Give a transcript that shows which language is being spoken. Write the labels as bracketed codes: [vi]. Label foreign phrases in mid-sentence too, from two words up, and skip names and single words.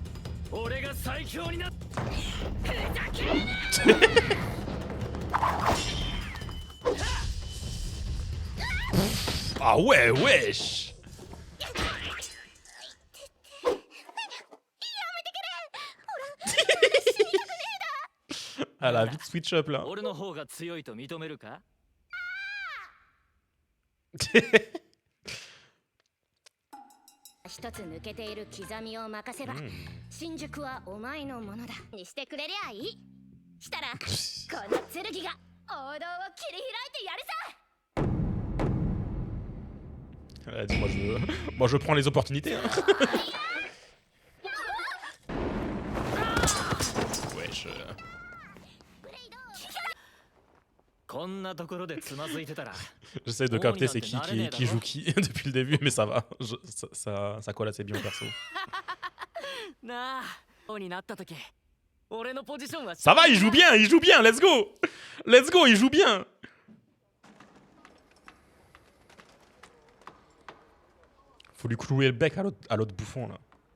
[fr] Ah ouais, wesh. Elle a vite [en] switch up [fr] là. [ja] 一つ抜けている刻みを任せば、新宿はお前のものだにしてくれりゃいい。したらこの剣が王道を切り開いてやるさ。 [fr] Elle a dit, moi je prends les opportunités. Hein. Wesh. J'essaie de capter c'est qui joue qui depuis le début, mais ça va. Ça colle assez bien au perso. Ça va, il joue bien, [en] let's go. Let's go, [fr] il joue bien. Faut lui clouer le bec à l'autre bouffon là.